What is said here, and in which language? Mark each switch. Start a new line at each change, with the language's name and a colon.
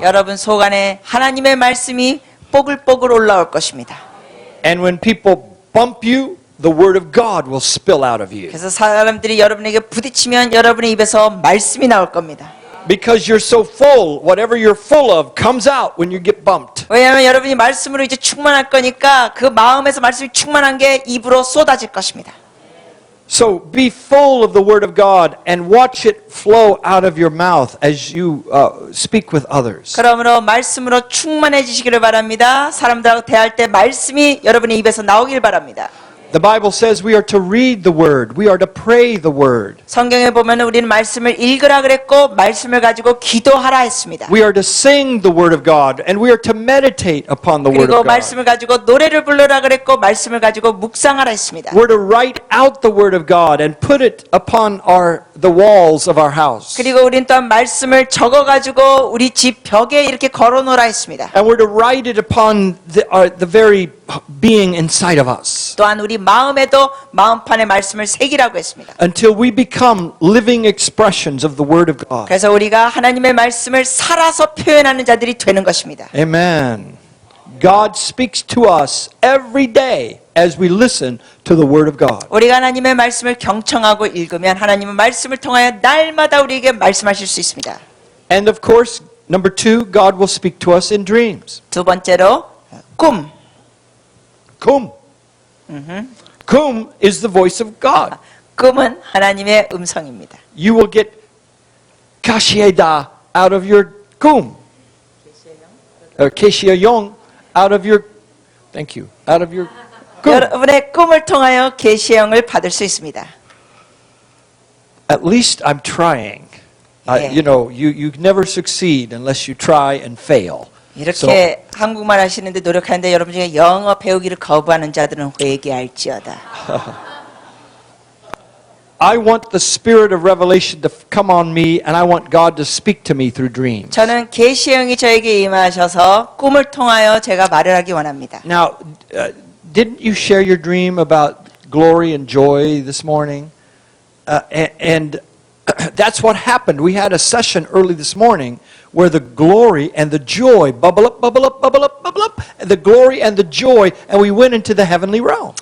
Korean: 여러분 속 안에 하나님의 말씀이 뽀글뽀글 올라올 것입니다.
English: And when people bump you, the Word of God will spill out of you.
Korean: 그래서 사람들이 여러분에게 부딪히면 여러분의 입에서 말씀이 나올 겁니다.
English: Because you're so full, whatever you're full of comes out when you get bumped.
Korean: 왜냐하면 여러분이 말씀으로 이제 충만할 거니까 그 마음에서 말씀이 충만한 게 입으로 쏟아질 것입니다.
English: So be full of the Word of God and watch it flow out of your mouth as you speak with others.
Korean: 그러므로 말씀으로 충만해지시기를 바랍니다. 사람들하고 대할 때 말씀이 여러분의 입에서 나오길 바랍니다.
English: The Bible says we are to read the Word. We are to pray the Word.
Korean: 성경에 보면 우리는 말씀을 읽으라 그랬고 말씀을 가지고 기도하라 했습니다.
English: We are to sing the Word of God and we are to meditate upon the Word
Korean: 그리고
English: of God.
Korean: 말씀을 가지고 노래를 부르라 그랬고 말씀을 가지고 묵상하라 했습니다.
English: We're to write out the Word of God and put it upon the walls of our house.
Korean: 그리고 우리는 또한 말씀을 적어 가지고 우리 집 벽에 이렇게 걸어 놓으라 했습니다.
English: And we're to write it upon the very being inside of us.
Korean: 또한 우리 마음에도 마음판에 말씀을 새기라고 했습니다.
English: Until we become living expressions of the Word of God.
Korean: 그래서 우리가 하나님의 말씀을 살아서 표현하는 자들이 되는 것입니다.
English: Amen. God speaks to us every day as we listen to the Word of God.
Korean: 우리가 하나님의 말씀을 경청하고 읽으면 하나님의 말씀을 통하여 날마다 우리에게 말씀하실 수 있습니다.
English: And of course, number 2, God will speak to us in dreams.
Korean: 두 번째로 꿈.
English: Kum. Kum is the voice of God.
Korean: 꿈은 하나님의 음성입니다.
English: You will get kashieda out of your kum. Keshieyong out of your Thank you. Out of your 꿈.
Korean: 여러분의 꿈을 통하여 계시형을 받을 수 있습니다.
English: At least I'm trying. Yeah. You know, you never succeed unless you try and fail.
Korean: 이렇게 한국말 하시는데 노력하는데 여러분 중에 영어 배우기를 거부하는 자들은 회개할지어다.
English: I want the spirit of revelation to come on me, and I want God to speak to me through dreams.
Korean: 저는 계시형이 저에게 임하셔서 꿈을 통하여 제가 말을 하기 원합니다.
English: Now, didn't you share your dream about glory and joy this morning? And that's what happened. We had a session early this morning where the glory and the joy bubble up, bubble up, bubble up, bubble up, and the glory and the joy, and we went into the heavenly realm.